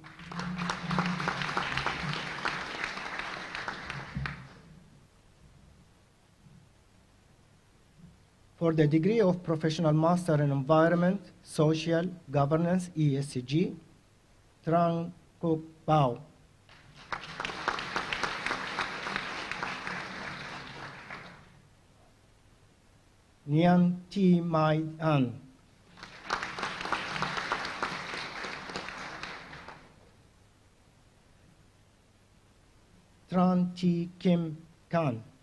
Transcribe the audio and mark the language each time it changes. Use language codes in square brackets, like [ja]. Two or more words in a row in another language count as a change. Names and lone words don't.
[en] For the degree of Professional Master in Environment, Social, Governance, ESG, Trang Kuk Bao. Nian Ti Mai An. Tran Ti Kim Kan.